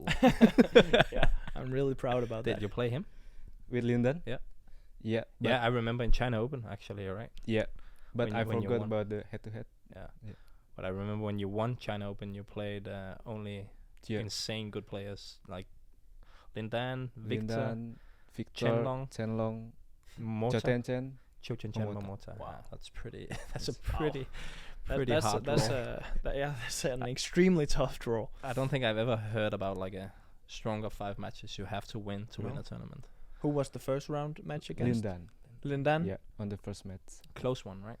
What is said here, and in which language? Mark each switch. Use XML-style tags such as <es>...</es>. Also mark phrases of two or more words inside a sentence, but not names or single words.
<en>Yeah, I'm really proud about Did that. you play him? With Linden? Yeah. Yeah. Yeah, I remember in China Open actually. Right. Yeah. But I when you forgot won. about the head-to-head. Yeah. Yeah. But I remember when you won China Open, you played only Yeah. insane good players like Lin Dan, Victor, Lindan, Victor, Chenlong, Chenlong, Mota, Choten, Chiu Chen Chen Momota. Momota. Wow. Yeah, that's pretty. That's a Wow. pretty That's hard that's draw. that's an extremely tough draw. I don't think I've ever heard about like a stronger 5 matches you have to win to win No. a tournament. Who was the first round match against? Lindan. Lin Dan? Yeah, on the first match. Close one, right?</en>